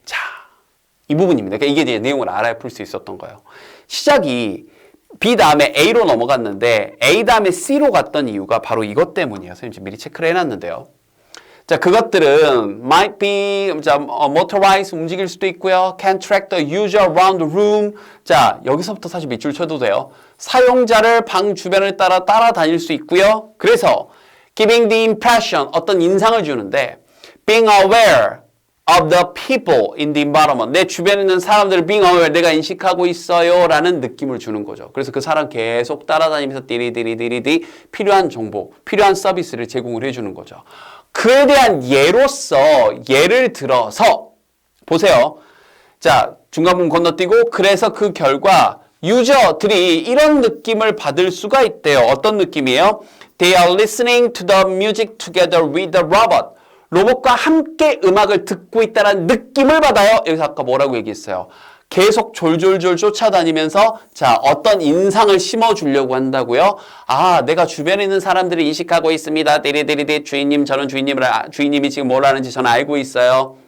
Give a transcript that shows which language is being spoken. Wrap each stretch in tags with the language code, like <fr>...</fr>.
<ko>자, 이 부분입니다. 그러니까 이게 이제 내용을 알아야 풀 수 있었던 거예요. 시작이 B 다음에 A로 넘어갔는데 A 다음에 C로 갔던 이유가 바로 이것 때문이에요. 선생님 미리 체크를 해놨는데요. 자, 그것들은</ko> <en>might be motorized</en> <ko>움직일 수도 있고요.</ko> <en>can track the user around the room.</en> <ko>자, 여기서부터 사실 밑줄 쳐도 돼요. 사용자를 방 주변을 따라다닐 수 있고요. 그래서</ko> <en>giving the impression</en> <ko>어떤 인상을 주는데</ko> <en>being aware of the people in the environment</en> <ko>내 주변에 있는 사람들을</ko> <en>being aware</en> <ko>내가 인식하고 있어요 라는 느낌을 주는 거죠. 그래서 그 사람 계속 따라다니면서 띠리띠리띠리띠 필요한 정보, 필요한 서비스를 제공을 해주는 거죠. 그에 대한 예를 들어서 보세요. 자, 중간 부분 건너뛰고 그래서 그 결과 유저들이 이런 느낌을 받을 수가 있대요. 어떤 느낌이에요?</ko> <en>They are listening to the music together with the robot.</en> <ko>로봇과 함께 음악을 듣고 있다는 느낌을 받아요. 여기서 아까 뭐라고 얘기했어요? 계속 졸졸졸 쫓아다니면서 자 어떤 인상을 심어주려고 한다고요? 내가 주변에 있는 사람들을 인식하고 있습니다. 띠리띠리띠 주인님 저는 주인님이 지금 뭘 하는지 저는 알고 있어요.</ko>